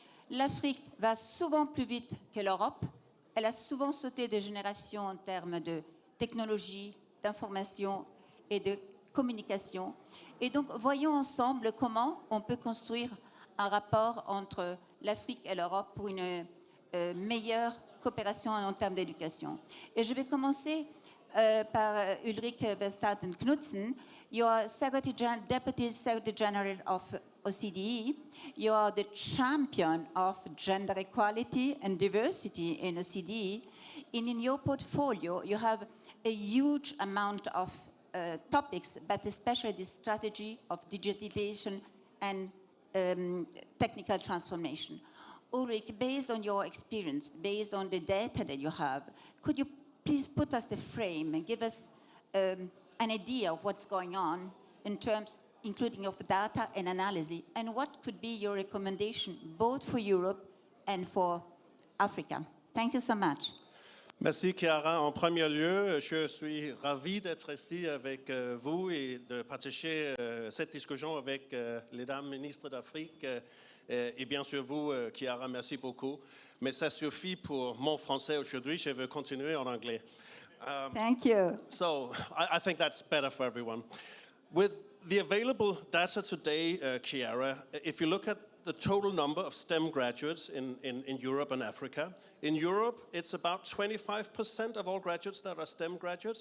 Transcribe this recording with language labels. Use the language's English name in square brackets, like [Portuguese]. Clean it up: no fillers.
[French] L'Afrique va souvent plus vite que l'Europe. Elle a souvent sauté des générations en termes de technologie, d'information et de communication. Et donc, voyons ensemble comment on peut construire un rapport entre l'Afrique et l'Europe pour une meilleure coopération en termes d'éducation. Et je vais commencer par Ulrike Verstappen-Knudsen. [English] You are Deputy Secretary General of OCDE. You are the champion of gender equality and diversity in OCDE. And in your portfolio, you have a huge amount of topics, but especially the strategy of digitalization and technical transformation. Ulrich, based on your experience, based on the data that you have, could you please put us the frame and give us an idea of what's going on in terms, including of data and analysis, and what could be your recommendation both for Europe and for Africa? Thank you so much. [French] Merci Chiara. En premier lieu, je suis ravi d'être ici avec vous et de partager cette discussion avec les dames ministres d'Afrique. Et bien sûr vous, Chiara, merci beaucoup. Mais ça suffit pour mon français aujourd'hui. Je vais continuer en anglais. [English] Thank you. So I think that's better for everyone. With the available data today, Chiara, if you look at the total number of STEM graduates in Europe and Africa. In Europe, it's about 25% of all graduates that are STEM graduates.